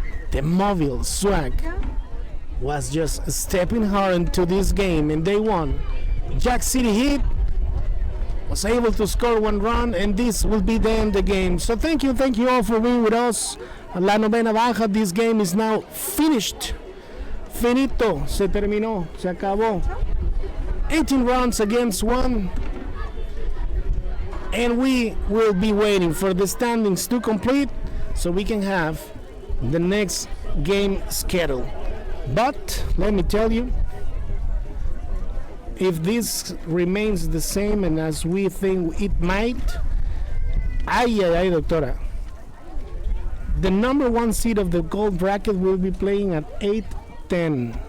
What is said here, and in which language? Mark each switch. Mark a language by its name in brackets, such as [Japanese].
[English] The Mobile Swag was just stepping hard into this game, and they won. Jack City Heat was able to score 1 run, and this will be the end of the game. So thank you all for being with us. [Spanish] La novena baja, [English] this game is now finished. [Spanish] Finito, se terminó, se acabó. [English] 18 runs against 1. And we will be waiting for the standings to complete so we can have the next game schedule. But let me tell you, if this remains the same and as we think it might, ay, doctora, the number 1 seed of the gold bracket will be playing at 8:10.